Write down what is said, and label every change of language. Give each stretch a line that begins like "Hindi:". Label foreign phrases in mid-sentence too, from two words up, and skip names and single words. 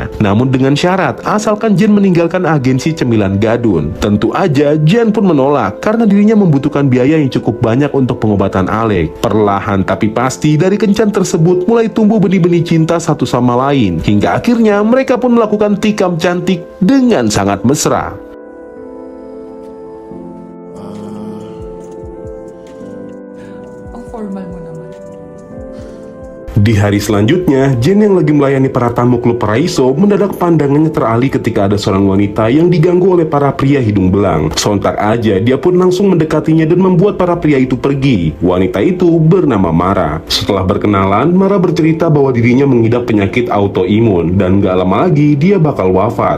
Indonesian: Namun dengan syarat asalkan Jen meninggalkan agensi cemilan gadun. Tentu aja Jen pun menolak karena dirinya membutuhkan biaya yang cukup banyak untuk pengobatan Alec. Perlahan tapi pasti dari kencan tersebut mulai tumbuh benih-benih cinta satu sama lain, hingga akhirnya mereka pun melakukan tikam cantik dengan sangat mesra.
Filipino: Ang formal mo naman.
Indonesian: Di hari selanjutnya, Jen yang lagi melayani para tamu klub Paraiso mendadak pandangannya teralih ketika ada seorang wanita yang diganggu oleh para pria hidung belang. Sontak aja dia pun langsung mendekatinya dan membuat para pria itu pergi. Wanita itu bernama Mara. Setelah berkenalan, Mara bercerita bahwa dirinya mengidap penyakit autoimun dan gak lama lagi dia bakal wafat.